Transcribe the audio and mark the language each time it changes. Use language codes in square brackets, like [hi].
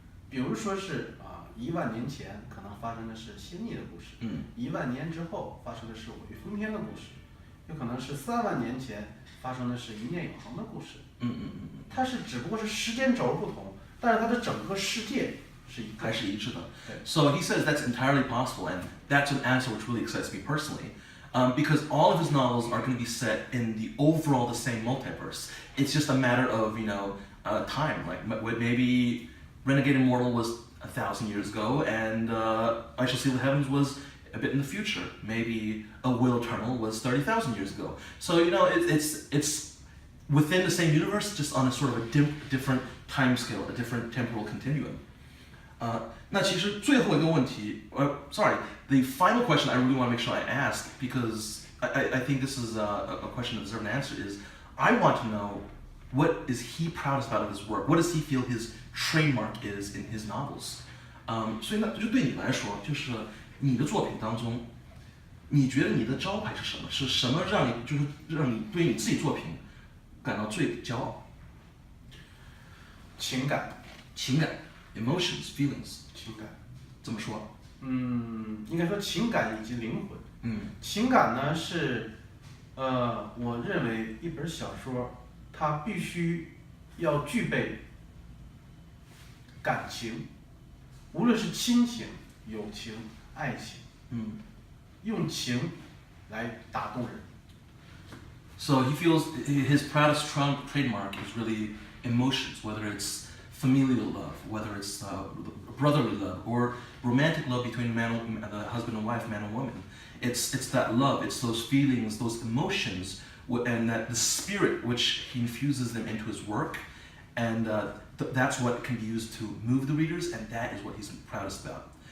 [zh] 比如说是1万年前可能发生的是仙妮的故事，1万年之后发生的是我与封天的故事，有可能是3万年前发生的是一念永恒的故事，它是只不过是时间轴不同，但是它的整个世界是还是一致的。 [en] So he says that's entirely possible, and that's an answer which really excites me personally. because all of his novels are going to be set in the overall the same multiverse. It's just a matter of time. Like maybe Renegade Immortal was 1,000 years ago, and I Shall See the Heavens was a bit in the future. Maybe A Will Eternal was 30,000 years ago. So it's within the same universe, just on a sort of a different time scale, a different temporal continuum. [zh] 那其实最后一个问题， [en] sorry, the final question I really want to make sure I ask, because I think this is a question that deserves an answer, is I want to know what is he proudest about of his work? What does he feel his trademark is in his novels? [zh] 所以呢，就对你来说，就是你的作品当中，你觉得你的招牌是什么？是什么让你对于你自己作品感到最骄傲？情感 [en] emotions, feelings. [zh] 情感，怎么说？应该说情感以及灵魂。情感呢是，我认为一本小说它必须要具备感情，无论是亲情、友情、爱情，用情来打动人。 [en] So he feels his proudest trademark is really emotions, whether it's familial love, whether it's brotherly love, or romantic love between the husband and wife, man and woman. It's that love, it's those feelings, those emotions, and that the spirit which he infuses them into his work, and that's what can be used to move the readers, and that is what he's proudest about.